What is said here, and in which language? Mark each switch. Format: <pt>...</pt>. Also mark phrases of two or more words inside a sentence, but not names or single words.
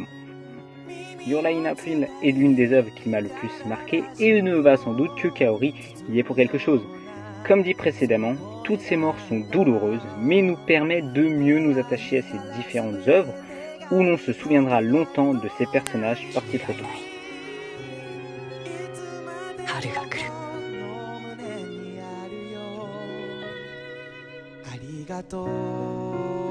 <fr>Your Lie in April est l'une des œuvres qui m'a le plus marqué et ne va sans doute que Kaori y est pour quelque chose. Comme dit précédemment, toutes ces morts sont douloureuses, mais nous permettent de mieux nous attacher à ces différentes œuvres où l'on se souviendra longtemps de ces personnages partis trop tôt.</fr> <ja>春が来る。ありがとう</ja>